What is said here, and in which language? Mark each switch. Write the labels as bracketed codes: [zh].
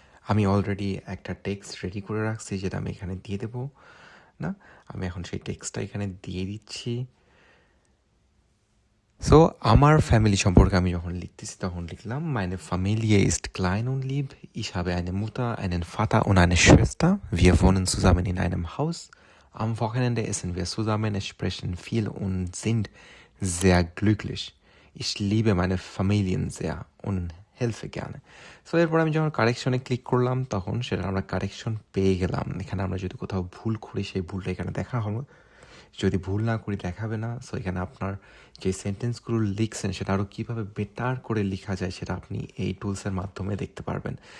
[bn] আমি অলরেডি একটা text ready করে রাখছি, যেটা আমি এখানে দিয়ে দেবো না। আমি এখন সেই টেক্সটটা এখানে দিয়ে দিচ্ছি। সো আমার ফ্যামিলি সম্পর্কে আমি যখন লিখতেছি তখন লিখলাম: [de] Meine Familie ist klein und lieb. Ich habe eine Mutter, einen Vater und eine Schwester. Wir wohnen zusammen in einem Haus. Am Wochenende essen wir zusammen, sprechen viel und sind sehr glücklich. Ich liebe meine Familien sehr und helfe gerne. [bn] So এরপর আমি যখন কারেকশনে click করলাম তখন সেটা আমরা correction পেয়ে গেলাম। এখানে আমরা যদি কোথাও ভুল করি সেই ভুলটা এখানে দেখা হলো, যদি ভুল না করি দেখাবে না। সো এখানে আপনার যে সেন্টেন্সগুলো লিখছেন সেটা আরও কীভাবে বেটার করে লেখা যায় সেটা আপনি এই টুলসের মাধ্যমে দেখতে পারবেন।